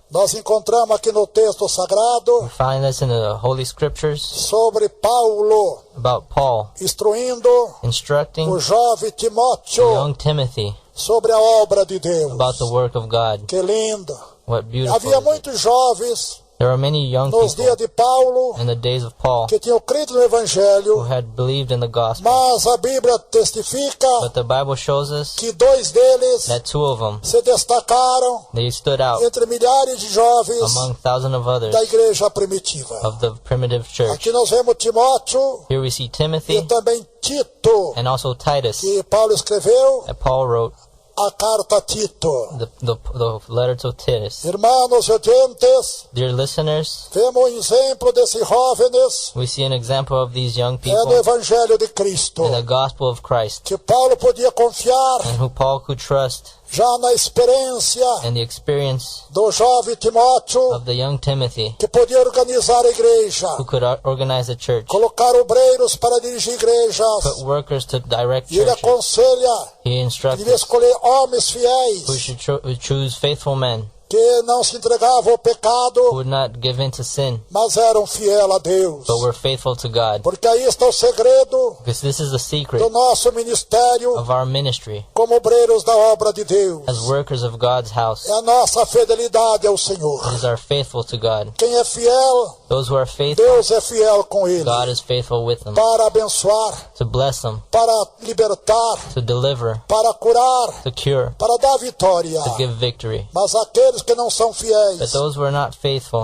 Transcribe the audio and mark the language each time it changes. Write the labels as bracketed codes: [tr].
[pt] Nós encontramos aqui no texto sagrado [en] We find this in the Holy Scriptures [pt] sobre Paulo [en] about Paul [pt] instruindo [en] instructing [pt] o jovem Timóteo [en] young Timothy [pt] sobre a obra de Deus. [en] about the work of God. [pt] Que lindo! [en] What beautiful [pt] Havia [en] is it? [pt] muitos jovens [en] There are many young [pt] nos [en] people [pt] dias de Paulo [en] in the days of Paul [pt] que tinham crido no [en] who [pt] Evangelho, [en] had believed in the gospel. [pt] mas a Bíblia testifica [en] But the Bible shows us [pt] que dois deles [en] that two of them, [pt] se destacaram [en] they stood out [pt] entre milhares de jovens [en] among thousands of others [pt] da igreja primitiva. [en] of the primitive church. [pt] Aqui nós vemos Timóteo [en] Here we see [pt] e [en] Timothy [pt] também Tito, [en] and also Titus [pt] que Paulo escreveu [en] that Paul wrote [pt] a carta a Tito. [en] the letter to Titus. [pt] Irmãos e ouvintes, [en] Dear listeners, [pt] vemos um exemplo desses jovens [en] we see an example of these young [pt] no [en] people [pt] Evangelho de Cristo, [en] in the gospel of Christ [pt] que Paulo podia confiar [en] and who Paul could trust [pt] já na experiência [en] and the experience [pt] do jovem Timóteo, [en] of the young Timothy [pt] que podia organizar a igreja, [en] who could organize a church, [pt] colocar obreiros para dirigir igrejas, [en] put workers to direct [pt] e ele [en] churches. [pt] aconselha [en] He [pt] que [en] instructs [pt] devia escolher homens [en] who [pt] fiéis, [en] should choose faithful men [pt] que não se entregavam ao [en] who [pt] pecado, [en] would not give in to sin, [pt] mas eram fiéis a Deus. [en] but were faithful to God. [pt] Porque aí está o segredo [en] Because this is the secret [pt] do nosso ministério [en] of our ministry [pt] como obreiros da obra de Deus. [en] as workers of God's house. [pt] É a nossa fidelidade ao Senhor. [en] It is our faithful to God. [pt] Quem é fiel, [en] Those who are faithful, [pt] Deus é fiel com ele. [en] God is faithful with them [pt] Para abençoar, [en] to bless them, [pt] para libertar, [en] to deliver, [pt] para curar, [en] to cure, [pt] para dar vitória. [en] to give victory. [pt] Mas aqueles que não são [en] But [pt] fiéis, [en] those who are not faithful,